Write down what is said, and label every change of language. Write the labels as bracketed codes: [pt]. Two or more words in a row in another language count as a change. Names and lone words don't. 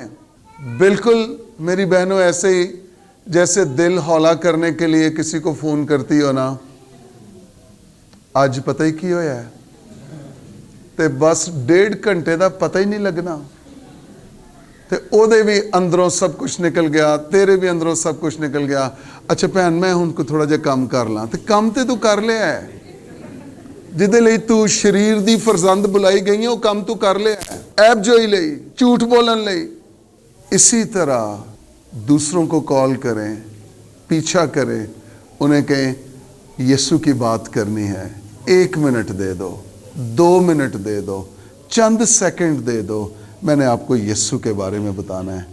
[ur] بالکل میری بہنوں ایسے ہی جیسے دل ہولا کرنے کے لیے کسی کو فون کرتی ہو نا, [pa] آج پتہ ہی کی ہویا ہے تے بس 1.5 گھنٹے دا پتہ ہی نہیں لگنا. تے او دے بھی اندروں سب کچھ نکل گیا, تیرے بھی اندروں سب کچھ نکل گیا. اچھا بہن میں ان کو تھوڑا جا کام کر لاں. تے کام تے تو کر لیا ہے, جدے لئی تو شریر دی فرزند بلائی گئی ہیں وہ کام تو کر لیا ہے, عیب جوئی لئی, جھوٹ بولن لئی. [ur] اسی طرح دوسروں کو کال کریں, پیچھا کریں, انہیں کہیں یسوع کی بات کرنی ہے, 1 منٹ دے دو, 2 منٹ دے دو, چند سیکنڈ دے دو. میں نے آپ کو یسوع کے بارے میں بتانا ہے.